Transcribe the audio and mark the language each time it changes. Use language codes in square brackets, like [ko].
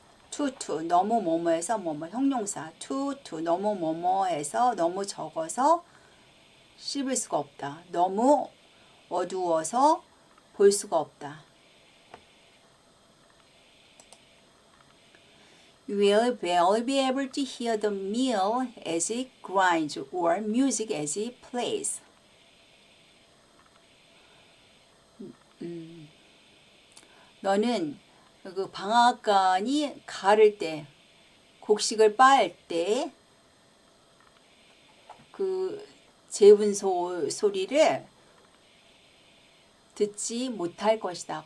[ko] too 너무 뭐뭐해서 뭐뭐 형용사. too 너무 뭐뭐해서 너무 적어서 씹을 수가 없다. 너무 어두워서 볼 수가 없다. [en] You will barely be able to hear the mill as it grinds or music as it plays. [ko] 너는 그 방앗간이 가를 때, 곡식을 빻을 때 그 재분소 소리를 듣지 못할 것이다.